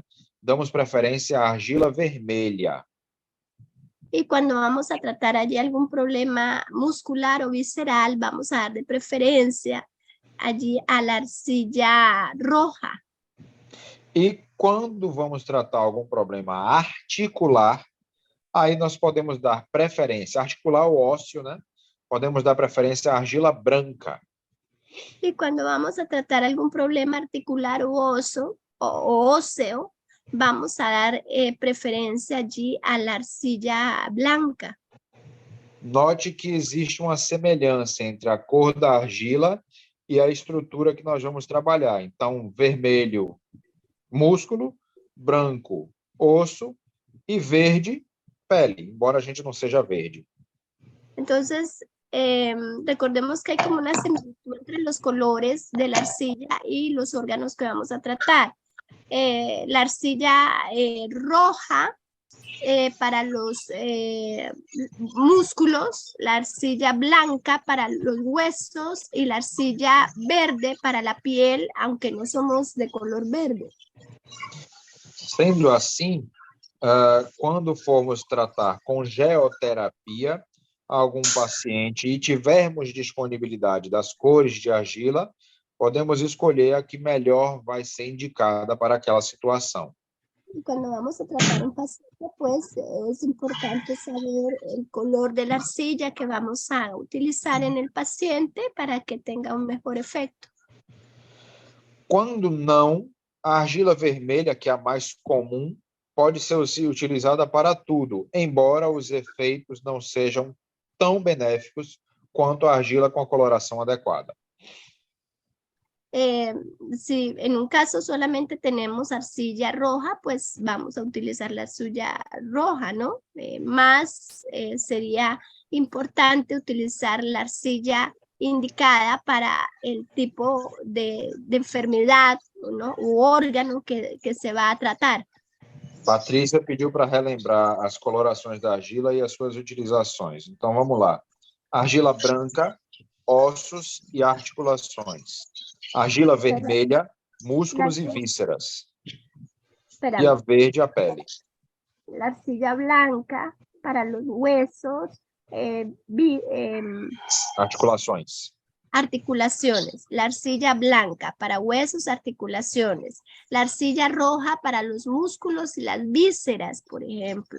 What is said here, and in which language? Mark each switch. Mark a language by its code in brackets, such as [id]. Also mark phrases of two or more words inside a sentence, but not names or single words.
[pt] Damos preferência à argila vermelha. [es] Y cuando vamos a tratar allí algún problema muscular o visceral, vamos a dar de preferencia allí a la arcilla roja. [pt] E quando vamos tratar algum problema articular, aí nós podemos dar preferência, articular ou ósseo, né? Podemos dar preferência à argila branca. [es] Y cuando vamos a tratar algún problema articular o óseo, vamos a dar preferencia allí a la arcilla blanca. [pt] Note que existe uma semelhança entre a cor da argila e a estrutura que nós vamos trabalhar. Então, vermelho, músculo, branco, osso e verde, pele, embora a gente não seja verde. [es] Entonces, recordemos que hay como una similitud entre los colores de la arcilla y los órganos que vamos a tratar. La arcilla roja para los músculos, la arcilla blanca para los huesos y la arcilla verde para la piel, aunque no somos de color verde. [pt] Sendo assim, quando formos tratar com geoterapia algum paciente e tivermos disponibilidade das cores de argila, podemos escolher a que melhor vai ser indicada para aquela situação. [es] Cuando vamos a tratar un paciente, pues es importante saber el color de la arcilla que vamos a utilizar en el paciente para que tenga un mejor efecto. [pt] Quando não, a argila vermelha, que é a mais comum, pode ser utilizada para tudo, embora os efeitos não sejam tão benéficos quanto a argila com a coloração adequada. [es] Si en un caso solamente tenemos arcilla roja, pues vamos a utilizar la arcilla roja, ¿no? Más sería importante utilizar la arcilla indicada para el tipo de enfermedad, ¿no? U órgano que se va a tratar. [pt] Patrícia pediu para relembrar as colorações da argila e as suas utilizações. Então, vamos lá. Argila branca, ossos e articulações. Argila vermelha, músculos e vísceras. E a verde, a pele. [es] La arcilla blanca para los huesos, [pt] articulações. [es] Articulaciones. La arcilla blanca para huesos, articulaciones. La arcilla roja para los músculos y las vísceras, por ejemplo.